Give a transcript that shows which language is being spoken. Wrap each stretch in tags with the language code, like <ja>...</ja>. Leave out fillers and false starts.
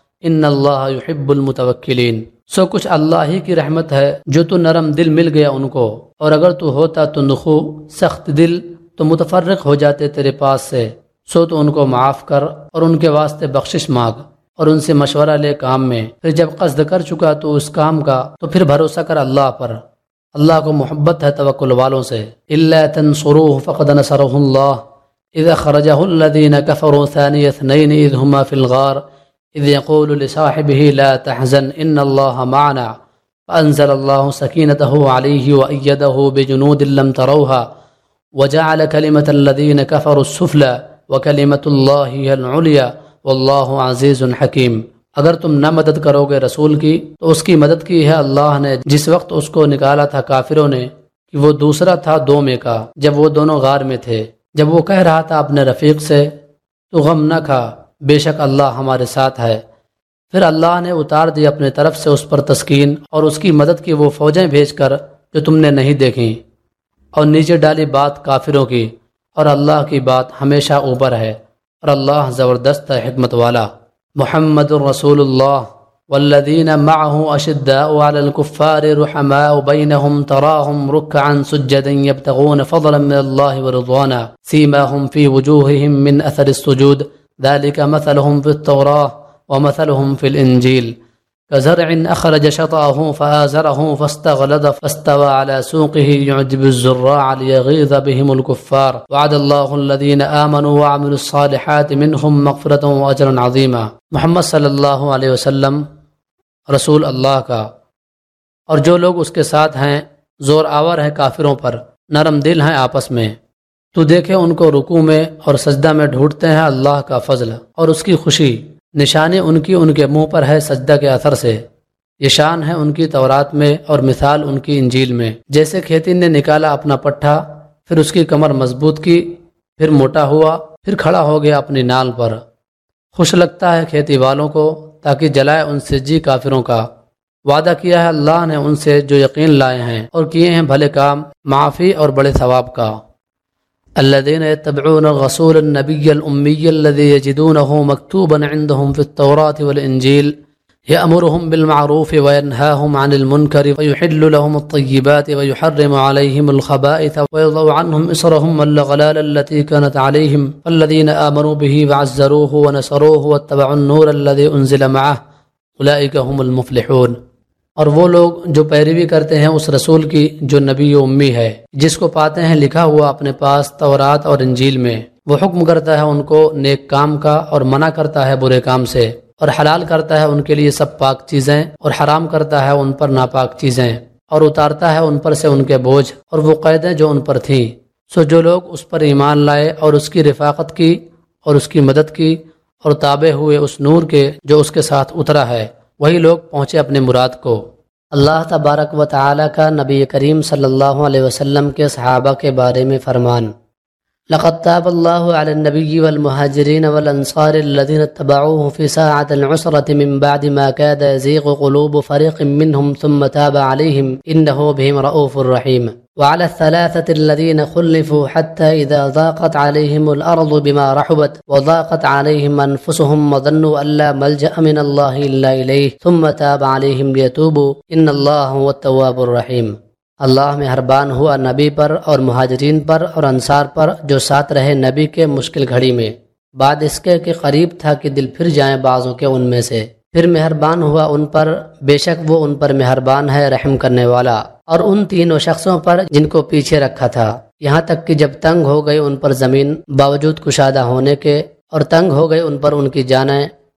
<ar>ان الله يحب المتوكلين،</ar> <ur>سو کچھ اللہ ہی کی رحمت ہے جو تو نرم دل مل گیا ان کو، اور اگر تو ہوتا تو نخو سخت دل تو متفرق ہو جاتے تیرے پاس سے، سو تو ان کو معاف کر اور ان کے واسطے بخشش مانگ اور ان سے مشورہ لے کام میں، پھر جب قصد کر چکا تو اس کام کا تو پھر بھروسہ کر اللہ پر، اللہ کو محبت ہے توکل والوں سے۔</ur> <ar>الا تنصروه فقد نصره الله اذا خرجه الذين كفروا ثاني اثنين اذ هما في الغار اذ يقول لصاحبه لا تحزن ان الله معنا فانزل الله سكينته عليه وايده بجنود لم تروها وجعل كلمه الذين كفروا السفلى وكلمه الله هي العليا والله عزيز حكيم.</ar> <ur>اگر تم نہ مدد کرو گے رسول کی تو اس کی مدد کی ہے اللہ نے جس وقت اس کو نکالا تھا کافروں نے کہ وہ دوسرا تھا دو میں کا جب وہ دونوں غار میں تھے، جب وہ کہہ رہا تھا اپنے رفیق سے تو غم نہ کھا بے شک اللہ ہمارے ساتھ ہے، پھر اللہ نے اتار دی اپنے طرف سے اس پر تسکین اور اس کی مدد کی وہ فوجیں بھیج کر جو تم نے نہیں دیکھیں اور نیچے ڈالی بات کافروں کی، اور اللہ کی بات ہمیشہ اوپر ہے اور اللہ زبردست حکمت والا.</ur> <ar>محمد رسول اللہ والذین معه اشداء علی الکفار رحماء بینهم تراهم رکعا سجدا یبتغون فضلا من اللہ ورضوانا سیماهم فی وجوههم من اثر السجود ذلك مثلهم في التوراة ومثلهم في الإنجيل كزرع أخرج شطأه فآزره فاستغلظ فاستوى على سوقه يعجب الزراع ليغيظ بهم الكفار وعد الله الذين آمنوا وعملوا الصالحات منهم مغفرة وأجرا عظيما.</ar> <ur>محمد صلی اللہ علیہ وسلم رسول اللہ کا، اور جو لوگ اس کے ساتھ ہیں زور آور ہیں کافروں پر، نرم دل ہیں آپس میں، تو دیکھے ان کو رکوع میں اور سجدہ میں ڈھونڈتے ہیں اللہ کا فضل اور اس کی خوشی، نشانی ان کے منہ پر ہے سجدہ کے اثر سے، یہ شان ہے ان کی تورات میں اور مثال ان کی انجیل میں. جیسے کھیتی نے نکالا اپنا پٹھا، پھر اس کی کمر مضبوط کی، پھر موٹا ہوا، پھر کھڑا ہو گیا اپنی نال پر. خوش لگتا ہے کھیتی والوں کو تاکہ جلائے ان سے جی کافروں کا. وعدہ کیا ہے اللہ نے ان سے جو یقین لائے ہیں اور کیے ہیں بھلے کام، معافی اور بڑے ثواب کا.</ur> <ar>الذين يتبعون الرسول النبي الأمي الذي يجدونه مكتوبا عندهم في التوراة والإنجيل يأمرهم بالمعروف وينهاهم عن المنكر ويحل لهم الطيبات ويحرم عليهم الخبائث ويضع عنهم إصرهم والأغلال التي كانت عليهم فالذين آمنوا به وعزروه ونصروه واتبعوا النور الذي أنزل معه أولئك هم المفلحون.</ar> <ur>اور وہ لوگ جو پیروی کرتے ہیں اس رسول کی جو نبی و امی ہے، جس کو پاتے ہیں لکھا ہوا اپنے پاس تورات اور انجیل میں، وہ حکم کرتا ہے ان کو نیک کام کا اور منع کرتا ہے برے کام سے، اور حلال کرتا ہے ان کے لیے سب پاک چیزیں اور حرام کرتا ہے ان پر ناپاک چیزیں، اور اتارتا ہے ان پر سے ان کے بوجھ اور وہ قیدیں جو ان پر تھیں. سو جو لوگ اس پر ایمان لائے اور اس کی رفاقت کی اور اس کی مدد کی اور تابع ہوئے اس نور کے جو اس کے ساتھ اترا ہے، وہی لوگ پہنچے اپنے مراد کو. اللہ تبارک و تعالی کا نبی کریم صلی اللہ علیہ وسلم کے صحابہ کے بارے میں فرمان:</ur> <ar>لقد تاب الله على النبي والمهاجرين والانصار الذين اتبعوه في ساعة العسرة من بعد ما كاد يزيغ قلوب فريق منهم ثم تاب عليهم انه بهم رؤوف رحيم وعلى الثلاثة الذين خلفوا حتى إذا ضاقت عليهم الأرض بما رحبت وضاقت عليهم أنفسهم وظنوا أن لا ملجأ من الله إلا إليه ثم تاب عليهم ليتوبوا إن الله هو التواب الرحيم.</ar> <ur>اللہ مہربان ہوا نبی پر اور مہاجرین پر اور انصار پر جو ساتھ رہے نبی کے مشکل گھڑی میں، بعد اس کے کہ قریب تھا کہ دل پھر جائیں بعضوں کے ان میں سے، پھر مہربان ہوا ان پر، بے شک وہ ان پر مہربان ہے رحم کرنے والا، اور ان تینوں شخصوں پر جن کو پیچھے رکھا تھا، یہاں تک کہ جب تنگ ہو گئی ان پر زمین باوجود کشادہ ہونے کے، اور تنگ ہو گئی ان پر ان کی جانیں،</ur>